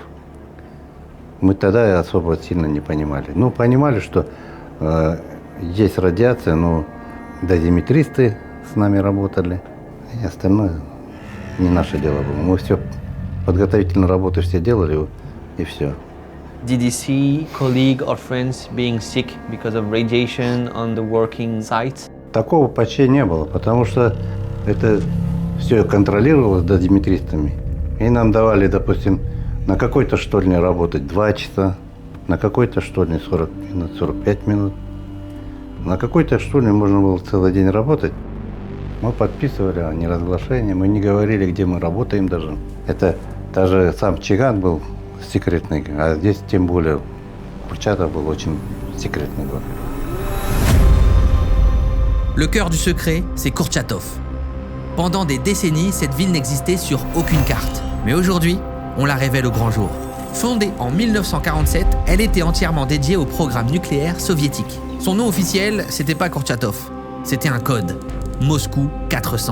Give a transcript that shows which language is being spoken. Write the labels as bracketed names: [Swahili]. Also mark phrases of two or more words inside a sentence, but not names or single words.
[Russian] Мы тогда особо сильно не понимали. Ну, понимали, что есть радиация, но дозиметристы с нами работали, и остальное не наше дело было. Мы все, подготовительную работу все делали, и все. [English] Did you see colleagues or friends being sick because of radiation on the working sites? [Russian] Такого почти не было, потому что это все контролировалось дозиметристами. И нам давали, допустим, на какой-то штольне работать 2 часа, на какой-то штольне 40 минут, 45 минут. На какой-то штольне можно было целый день работать. Мы подписывали о неразглашении, мы не говорили, где мы работаем даже. Это даже сам Чиган был секретный, а здесь тем более Курчатов был очень секретный город. [French] Le cœur du secret, c'est Kurchatov. Pendant des décennies, cette ville n'existait sur aucune carte. Mais aujourd'hui, on la révèle au grand jour. Fondée en 1947, elle était entièrement dédiée au programme nucléaire soviétique. Son nom officiel, c'était pas Kurchatov, c'était un code, Moscou 400.